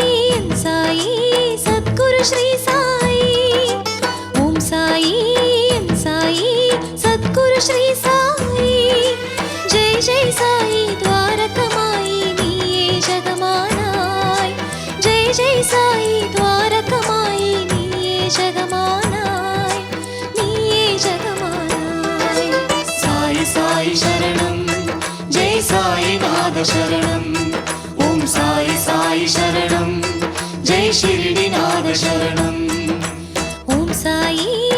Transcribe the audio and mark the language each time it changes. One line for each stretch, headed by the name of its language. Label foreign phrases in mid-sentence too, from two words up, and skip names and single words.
Tamil: சத்குரு ஸ்ரீ சாயி ஓம் சாயி சத்குரு ஸ்ரீ சாயி ஜெய் ஜெய் சாயி துவாரகமாயி நீயே ஜகமானாய் ஜெய் ஜெய் சாயி துவாரகமாயி நீயே ஜகமானாய் நீயே ஜகமானாய் சாயி சாயி சரணம்
Sanskrit: शरणं ॐ साई साई शरणं जय शिरडीनाथ शरणं ॐ साई